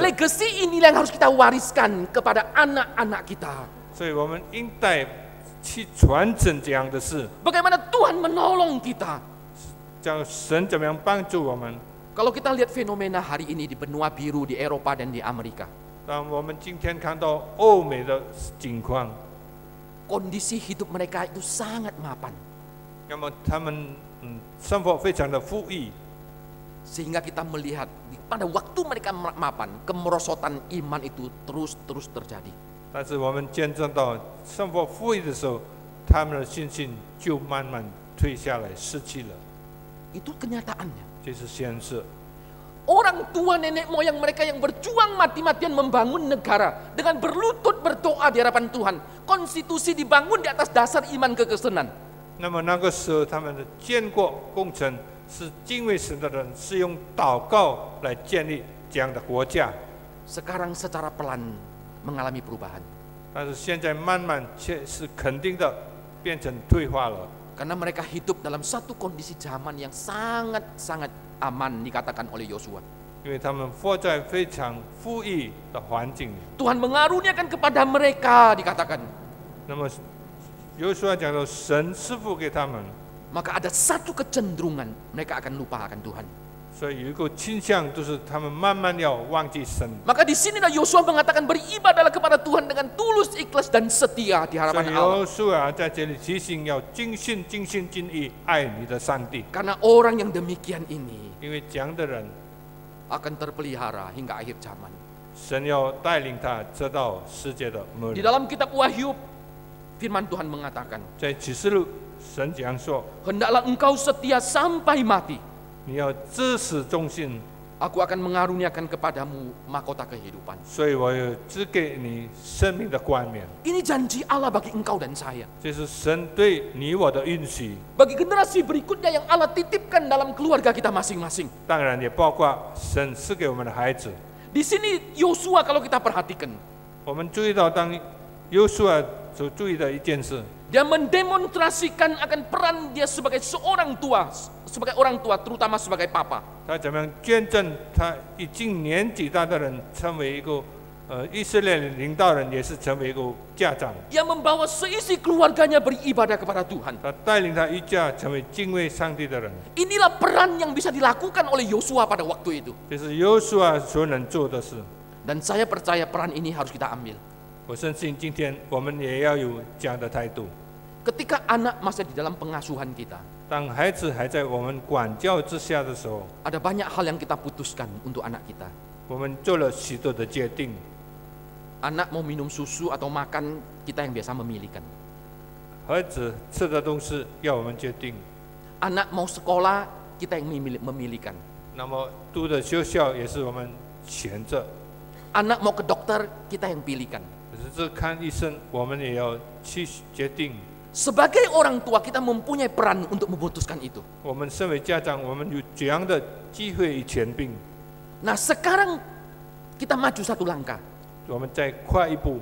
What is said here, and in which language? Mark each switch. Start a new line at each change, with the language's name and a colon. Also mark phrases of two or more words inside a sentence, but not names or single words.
Indonesian: legacy inilah yang harus kita wariskan kepada anak-anak kita.
Chinese: 所以我们应该去传承这样的事，
Indonesian: Bagaimana Tuhan menolong kita.
Chinese: 叫神怎么样帮助我们。
Indonesian: Kalau kita lihat fenomena hari ini di benua biru di Eropa dan di Amerika,
Chinese: 当我们今天看到欧美的情况，
Indonesian: kondisi hidup mereka itu sangat mapan.
Chinese: 那么他们生活非常的富裕，
Indonesian: Sehingga kita melihat pada waktu mereka mapan, kemerosotan iman itu terus terjadi.
Chinese: 但是我们见证到生活富裕的时候，他们的信心就慢慢退下来，失去了，
Indonesian: Itu kenyataannya.
Chinese: 这是现实。
Indonesian: Orang tua nenek moyang mereka yang berjuang mati-matian membangun negara dengan berlutut berdoa di hadapan Tuhan. Konstitusi dibangun di atas dasar iman kekristenan.
Chinese: 那么那个时候，他们的建国工程是敬畏神的人，是用祷告来建立这样的国家。
Indonesian: Sekarang secara pelan mengalami perubahan.
Chinese: 但是现在慢慢却是肯定的变成退化了，
Indonesian: Karena mereka hidup dalam satu kondisi zaman yang sangat-sangat aman dikatakan oleh Yosua.
Chinese: 因为他们活在非常富裕的环境里。
Indonesian: Tuhan mengaruniakan kepada mereka dikatakan.
Chinese: 那么，有书讲到神赐福给他们，
Indonesian: Maka ada satu kecenderungan mereka akan lupa akan Tuhan.
Chinese: 所以有一个倾向，就是他们慢慢要忘记神。
Indonesian: Maka di sinilah Yosua mengatakan beribadahlah kepada Tuhan dengan tulus, ikhlas dan setia di
Chinese: 所
Indonesian: hadapan
Chinese: 以
Indonesian: Allah.
Chinese: 有书在这里提醒要尽心、尽心、尽意爱你的上帝，
Indonesian: Karena orang yang demikian ini
Chinese: 因为这样的人，
Indonesian: akan terpelihara hingga akhir zaman.
Chinese: 神要带领他直到世界的末
Indonesian: Di
Chinese: 日。
Indonesian: dalam kitab Wahyu, firman Tuhan mengatakan,
Chinese: 在启示录，神这样说：
Indonesian: hendaklah engkau setia sampai mati.
Chinese: 你要至死忠心，
Indonesian: Aku akan mengaruniakan kepadamu mahkota kehidupan.
Chinese: 所以我有只给你生命的冠冕。
Indonesian: Ini janji Allah bagi engkau dan saya.
Chinese: 这是神对你我的允许，
Indonesian: Bagi generasi berikutnya yang Allah titipkan dalam keluarga kita masing-masing.
Chinese: 当然也包括神赐给我们的孩子。
Indonesian: Di sini Yosua kalau kita perhatikan,
Chinese: 我们注意到，当约书亚所注意的一件事，
Indonesian: dia mendemonstrasikan akan peran dia sebagai seorang tua, sebagai orang tua, terutama sebagai papa.
Chinese: 他怎么样见证他已经年纪大的人成为一个以色列领导人，也是成为一个家长。
Indonesian: Yang membawa seisi keluarganya beribadah kepada Tuhan.
Chinese: 他带领他一家成为敬畏上帝的人，
Indonesian: Inilah peran yang bisa dilakukan oleh Yosua pada waktu itu.
Chinese: 这是约书亚所能做的事。
Indonesian: Dan saya percaya peran ini harus kita ambil.
Chinese: 我相信今天我们也要有这样的态度。
Indonesian: Ketika anak masih di dalam pengasuhan kita,
Chinese: 当孩子还在我们管教之下的时候，
Indonesian: ada banyak hal yang kita putuskan untuk anak kita.
Chinese: 我们做了许多的决定。
Indonesian: Anak mau minum susu atau makan, kita yang biasa memilihkan.
Chinese: 孩子吃的东西要我们决定，
Indonesian: Anak mau sekolah, kita yang memilihkan.
Chinese: 那么读的学校也是我们选择。
Indonesian: Anak mau ke dokter, kita yang pilihkan.
Chinese: 可是这看医生，我们也要去决定。
Indonesian: Sebagai orang tua, kita mempunyai peran untuk memutuskan itu.
Chinese: 我们身为家长，我们有这样的机会与权柄。
Indonesian: Nah, sekarang kita maju satu langkah.
Chinese: 我们再快一步。